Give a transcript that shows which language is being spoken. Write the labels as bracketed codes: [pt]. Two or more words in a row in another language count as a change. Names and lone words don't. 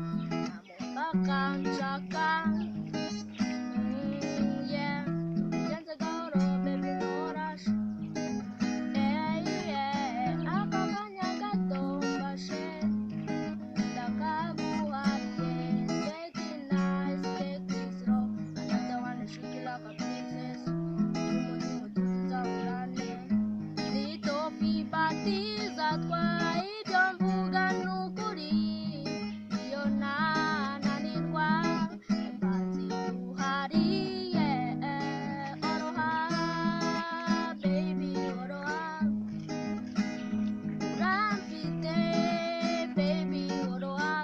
[rw] Nta mupaka nshaka. Mm, yeah. Ubigenze gahoro, baby, ntorashe. [en] Yeah, yeah. [rw] Aka kanya gato mfashe. Ndakaguhaye. [en] Take it nice, take it slow. Another one, shake it like a princess. [rw] Umutima utuza urane. [en] Little fever, tease, [rw] atwara ibyo mvuga ni ukuri. Iyo nananirwa, mbanzi uhariye. Oroha, baby, oroha. Urafite, baby, oroha.